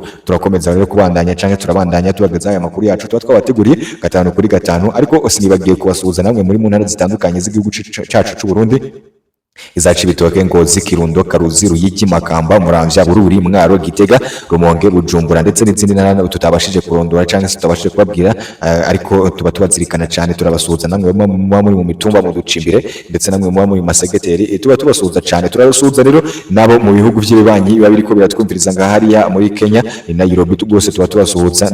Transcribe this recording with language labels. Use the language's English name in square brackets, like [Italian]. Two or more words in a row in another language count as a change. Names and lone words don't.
[Rundi] Turakomeza rero kubandanya cyangwa turabandanya tubageza aya makuru yacu tuba twabateguriye gatanu kuri gatanu, ariko sinibagiye kubasuhuza namwe muri mu ntara zitandukanye z'igihugu cyacu cy'u Burundi, izaci bitoke Ngozi, Kirundo, Karuzi, Ruyigi, Makamba, Muramvya, Bururi, Mwaro, Gitega, Rumonge, Bujumbura ndetse n'izindi ntara tutabashije kurondora cyangwa se tutabashije kubabwira, ariko tuba tubazirikana cyane. Turabasuhuza namwe muba muri mu mitumba mu ducimbire ndetse namwe muba muri masegeteri, tuba tubasuhuza cyane. Turabasuhuza rero nabo mu bihugu by'ibibanyi biba biriko biratwumviriza nga hariya muri Kenya ni Nairobi, rwose tuba tubasuhuza.